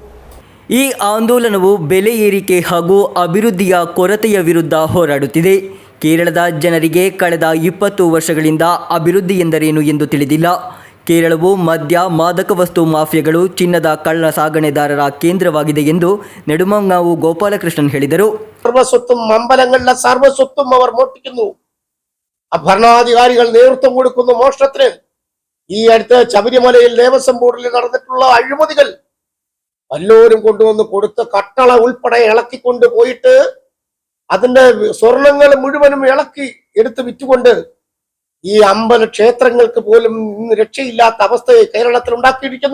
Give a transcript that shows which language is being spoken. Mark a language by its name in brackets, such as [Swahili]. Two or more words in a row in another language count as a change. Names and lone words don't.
[Kannada] ಈ ಆಂದೋಲನವು ಬೆಲೆ ಏರಿಕೆ ಹಾಗೂ ಅಭಿವೃದ್ಧಿಯ ಕೊರತೆಯ ವಿರುದ್ಧ ಹೋರಾಡುತ್ತಿದೆ. ಕೇರಳದ ಜನರಿಗೆ ಕಳೆದ 20 ವರ್ಷಗಳಿಂದ ಅಭಿವೃದ್ಧಿ ಎಂದರೇನು ಎಂದು ತಿಳಿದಿಲ್ಲ. ಕೇರಳವು ಮದ್ಯ, ಮಾದಕ ವಸ್ತು ಮಾಫಿಯಾಗಳು, ಚಿನ್ನದ ಕಳ್ಳ ಸಾಗಣೆದಾರರ ಕೇಂದ್ರವಾಗಿದೆ ಎಂದು നെടുമങ്ങാവു ഗോപാലകൃഷ്ണൻ ಹೇಳಿದರು. [Malayalam] സർവസ്വത്തും അമ്പലങ്ങളിലെ സർവസ്വത്തും അവർ മോഷ്ടിക്കുന്നു. ഭരണാധികാരികൾ നേതൃത്വം കൊടുക്കുന്നു മോഷണത്തിന്. ഈ അടുത്ത് ശബരിമലയിൽ ദേവസ്വം ബോർഡിൽ നടന്നിട്ടുള്ള അഴിമതികൾ വല്ലോരും കൊണ്ടുവന്ന് കൊടുത്ത് കട്ടള ഉൾപ്പെടെ ഇളക്കിക്കൊണ്ട് പോയിട്ട് അതിന്റെ സ്വർണങ്ങൾ മുഴുവനും ഇളക്കി എടുത്ത് വിറ്റുകൊണ്ട് ഈ അമ്പല ക്ഷേത്രങ്ങൾക്ക് പോലും ഇന്ന് രക്ഷയില്ലാത്ത അവസ്ഥയെ കേരളത്തിൽ ഉണ്ടാക്കിയിരിക്കുന്നു.